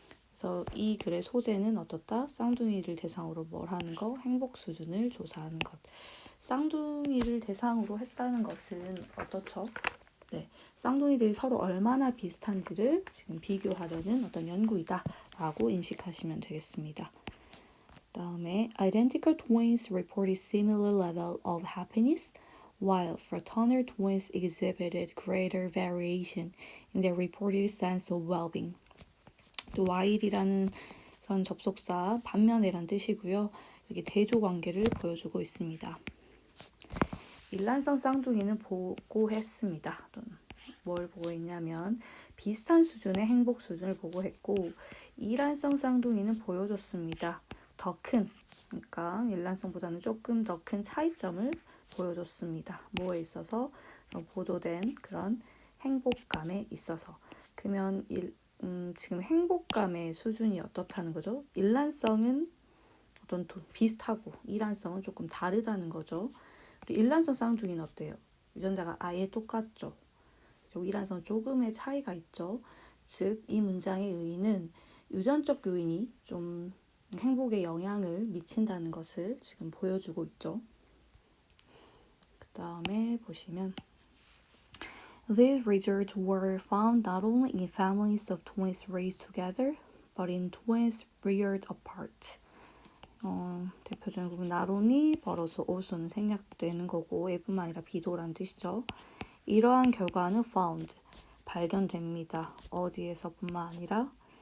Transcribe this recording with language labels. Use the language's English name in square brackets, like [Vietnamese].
[Korean] 그래서 이 글의 소재는 어떻다? 쌍둥이를 대상으로 뭘 하는 거? 행복 수준을 조사하는 것. 쌍둥이를 대상으로 했다는 것은 어떻죠? 쌍둥이들이 서로 얼마나 비슷한지를 지금 비교하려는 어떤 연구이다라고 인식하시면 되겠습니다. [English] 다음에 identical twins reported similar level of happiness, while fraternal twins exhibited greater variation in their reported sense of well-being. [Korean] 또 while이라는 그런 접속사 반면에란 뜻이고요. 여기 대조 관계를 보여주고 있습니다. 일란성 쌍둥이는 보고했습니다. 또는 뭘 보고했냐면 비슷한 수준의 행복 수준을 보고했고 이란성 쌍둥이는 보여줬습니다. 더 큰, 그러니까 일란성보다는 조금 더 큰 차이점을 보여줬습니다. 뭐에 있어서? 보도된 그런 행복감에 있어서. 그러면 지금 행복감의 수준이 어떻다는 거죠? 일란성은 어떤 비슷하고 이란성은 조금 다르다는 거죠. 일란성 쌍둥이는 어때요? 유전자가 아예 똑같죠. 이란성은 조금의 차이가 있죠. 즉, 이 문장의 의의는 유전적 요인이 좀 행복에 영향을 미친다는 것을 지금 보여주고 있죠. [English] 그 다음에 보시면 These results were found not only in families of twins raised together, but in twins reared apart. [Korean] 대표적인 부분 나론이 벌어서 오수는 생략되는 거고 A뿐만 아니라 B도란 뜻이죠. 이러한 결과는 found, 발견됩니다. 어디에서뿐만 아니라